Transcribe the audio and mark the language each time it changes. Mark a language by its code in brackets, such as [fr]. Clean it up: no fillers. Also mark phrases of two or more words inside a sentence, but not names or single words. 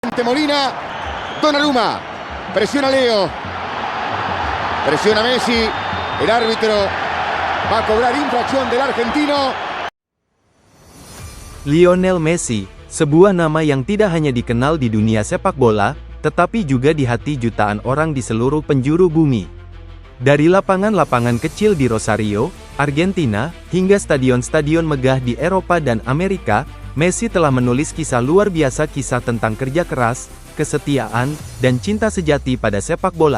[es] mete Molina. Donnarumma. Presiona Leo. Presiona Messi. El árbitro va a cobrar infracción del argentino. [id] Lionel Messi, sebuah nama yang tidak hanya dikenal di dunia sepak bola, tetapi juga di hati jutaan orang di seluruh penjuru bumi. Dari lapangan-lapangan kecil di Rosario, Argentina, hingga stadion-stadion megah di Eropa dan Amerika, Messi telah menulis kisah luar biasa, kisah tentang kerja keras, kesetiaan, dan cinta sejati pada sepak bola.